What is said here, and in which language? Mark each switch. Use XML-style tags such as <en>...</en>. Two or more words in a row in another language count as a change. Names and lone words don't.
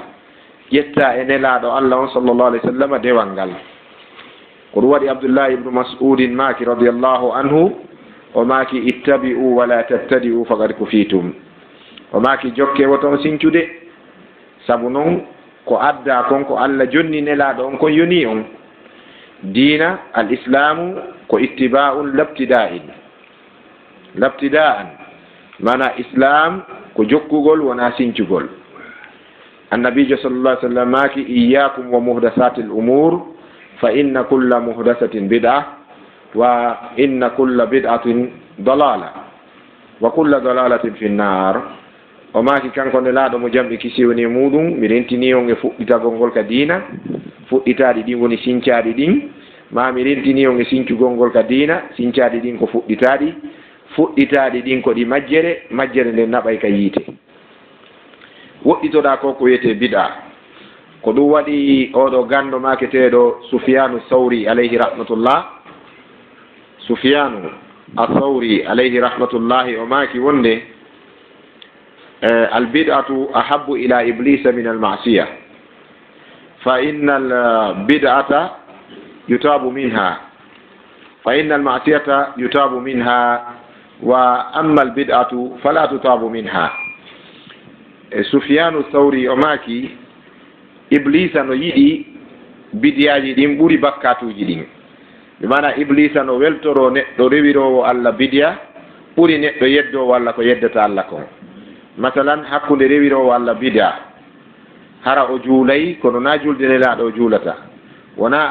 <ff>ƴetta e nelaɗo allah on</ff> <ar>صلى الله عليه وسلم</ar> <ff>dewal ngal ko ɗum waɗi abdoullahi ibnu mas'udin maki</ff> <ar>رضي الله عنه</ar> <ff>o maki</ff> <ar>اتبعوا ولا تبتدعوا فقد كفيتم</ar> <ff>o maki jokke woton sincude sabu noon ko adda kon ko allah jonni nelaɗo on kon yoni on</ff> <ar>دين الإسلام</ar> <ff>ko ittiba'un</ff> <ar>والابتداع</ar> <ff>mana islam ko jokkugol wona sincugol annabijo</ff> <ar>صلى الله عليه وسلم maki إياكم ومحدثات الأمور فإن كل محدثة بدعة وإن كل بدعة ضلالة وكل ضلالة في النار</ar> <ff>o maki kanko nelaɗo mo jamɗi kisi woni muɗum mi rentini on e fuɗɗitagol ngol ka dina fuɗɗitaɗi ɗin woni sincaɗi ɗin ma mi rentini on e sincugol ngol ka dina sincaɗi ɗin ko fuɗɗitaɗi ɗin ko ɗi majjere nde naɓay ka yiite woɗɗitoɗa ko wiyete bid'a ko ɗum waɗi oɗo gando maketeɗo Sufyanu Thawri</ff> <ar>عليه رحمة الله</ar> <ff>Sufyanu athawri</ff> <ar>عليه رحمة الله</ar> <ff>o maki wonde</ff> <ar>البدعة أحب إلى إبليس من المعصية فإن البدعة يتاب منها فإن المعصية يتاب منها وأما البدعة فلا تتاب منها</ar> <ff>Sufyanu Thawri o maki iblisa no yiɗi bidiyaji ɗin ɓuri bakkatuji ɗin mi mana iblisa no weltoro neɗɗo rewirowo allah bidiya ɓuri neɗɗo yeddowo allah ko yeddata allah kon masalan hakkude rewirowo allah bidiya hara o juulay kono na julde nelaɗo o juulata wona</ff>